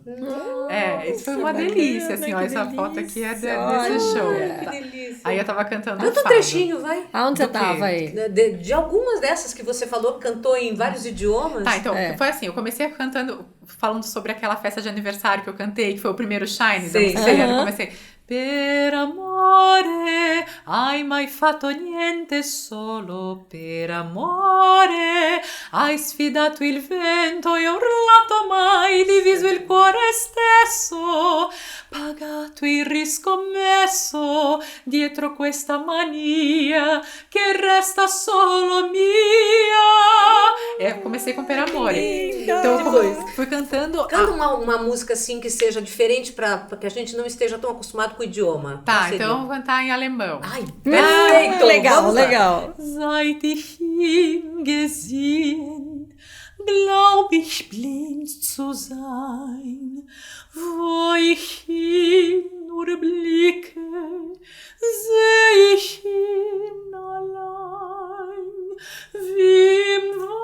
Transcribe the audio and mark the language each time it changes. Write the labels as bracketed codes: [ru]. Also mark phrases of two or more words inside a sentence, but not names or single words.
[pt] Isso foi uma delícia, assim, ó. Essa foto aqui é desse show. Que delícia. Aí eu tava cantando Canta um fado. trechinho, vai. Aonde você tava aí? De algumas dessas que você falou, cantou em vários idiomas. Tá, então, foi assim, eu comecei cantando, falando sobre aquela festa de aniversário que eu cantei, que foi o primeiro Shine da Luciana. Eu comecei, [it] per amore, hai mai fatto niente solo per amore, hai sfidato il vento e urlato mai, diviso il cuore stesso, pagato il riscommesso, dietro questa mania che resta solo mia. [pt] Comecei com Per Amore. Então eu fui cantando. Canta uma música assim que seja diferente pra que a gente não esteja tão acostumado com o idioma. Tá, então eu vou cantar em alemão. Ai, perfeito! Legal, legal. [de] Seit ich ihn gesehen, glaub ich blind zu sein, wo ich ihn nur blicke, seh ich ihn allein, wie im